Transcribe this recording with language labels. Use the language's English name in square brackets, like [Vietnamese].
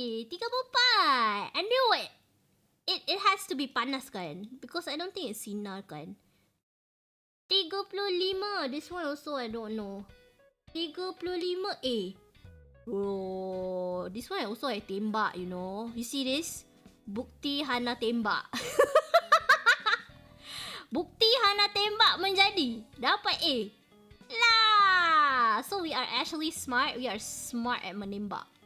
[English] 34. I knew it. It has to be [Malay] panas kan? [English] Because I don't think it's [Malay] sinar kan? [English] 35. This one also I don't know. 35 A. Bro, this one also I tembak, you know. You see this? [Malay] Bukti Hana tembak. Bukti Hana tembak menjadi. Dapat A. Lah. [English] So we are actually smart. We are smart at menembak.